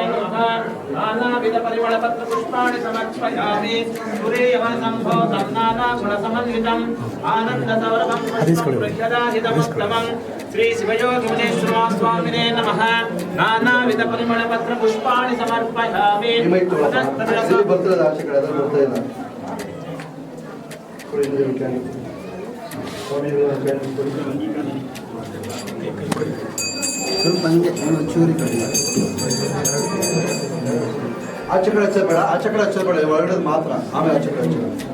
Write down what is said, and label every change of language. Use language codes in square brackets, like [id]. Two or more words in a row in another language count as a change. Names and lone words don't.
[sa] नमः नानाविध परिमल पत्र पुष्पाणि समर्पयामि सूर्यवनसंभूतं नानागुणसमन्वितम् आनंद सौरभं पुष्पं प्रक्षदायितमुत्तमं श्री शिवयोगिमुनीश्वर स्वामिने नमः नानाविध परिमल पत्र पुष्पाणि समर्पयामि [kn] ಸ್ವಲ್ಪ ಹಂಗೆ ಚೂರಿ ಕಡಿಮೆ ಆಚೆ ಕಡೆ ಹಚ್ಚಬೇಡ, ಆಚೆ ಕಡೆ ಹಚ್ಚಬೇಡ, ಒಳಗಡೆ ಮಾತ್ರ, ಆಮೇಲೆ ಆಚೆ ಕಡೆ ಹಚ್ಚಬೇಡ.